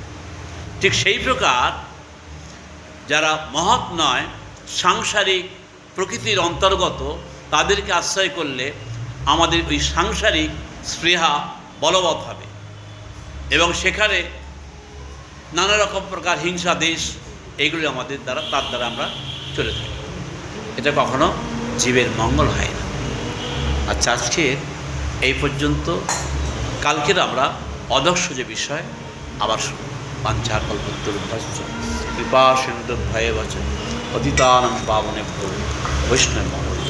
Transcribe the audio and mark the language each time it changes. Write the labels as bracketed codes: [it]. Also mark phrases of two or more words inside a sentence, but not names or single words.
[bn] ঠিক সেই প্রকার যারা মহৎ নয়, সাংসারিক প্রকৃতির অন্তর্গত, তাদেরকে আশ্রয় করলে আমাদের ওই সাংসারিক স্পৃহা বলবৎ হবে এবং সেখানে নানা রকম প্রকার হিংসা দেশ এইগুলি আমাদের দ্বারা, তার দ্বারা আমরা চলে থাকি। এটা কখনো জীবের মঙ্গল হয় না। আচ্ছা, আজকে এই পর্যন্ত। কালকের আমরা অদর্শ যে বিষয় আবার শুনব। [sa] বাঞ্ছা কল্পতরুভ্যশ্চ কৃপা সিন্ধুভ্যেব চ পতিতানাং পাবনেভ্যো বৈষ্ণবো